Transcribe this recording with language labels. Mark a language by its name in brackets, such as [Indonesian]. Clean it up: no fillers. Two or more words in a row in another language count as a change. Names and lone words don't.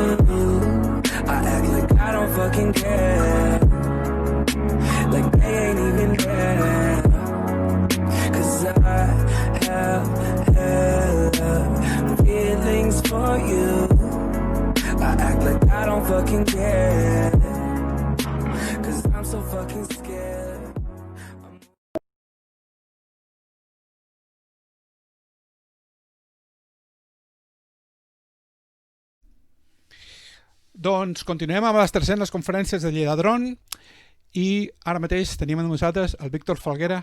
[English] I act like I don't fucking care, like they ain't even there. 'Cause I have hella feelings for you. I act like I don't fucking care, 'cause I'm so fucking scared. [Catalan] Doncs continuem amb les terceres conferències de Lledadron i ara mateix tenim amb nosaltres el Víctor Falguera.